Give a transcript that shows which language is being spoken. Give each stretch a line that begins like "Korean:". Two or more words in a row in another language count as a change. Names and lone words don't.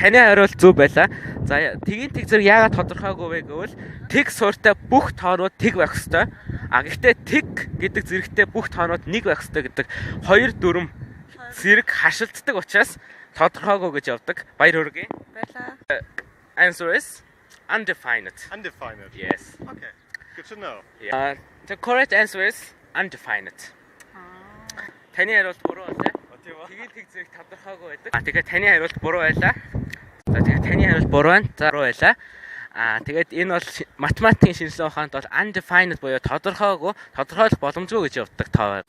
Mongolian: таны хариулт зөв байлаа. За тэгийн тэг зэрэг яагаад тодорхойгүй вэ гэвэл тэг суурьтай бүх тоонууд тэг байх ёстой. А гэхдээ тэг гэдэг зэрэгтэй бүх тоонууд нэг байх ёстой гэдэг 2 4 зэрэг хашилтдаг учраас тодорхойгүй гэж явдаг. Баяр хүргэе. Баярлаа.
English: Answer is undefined. Undefined. Yes. Okay. Good to know. The correct answer is undefined.
Mongolian: Таны хариулт буруу байлаа. Тэгийн тэг зэрэг тодорхойгүй байдаг. Тэгээд таны хариулт буруу байлаа. За тэгээд таны хариулт буруу байна. За буруу байлаа. Тэгээд энэ бол математикийн шинжилгээ ухаанд бол undefined буюу тодорхойгүй, тодорхойлох боломжгүй гэж явдаг тоо.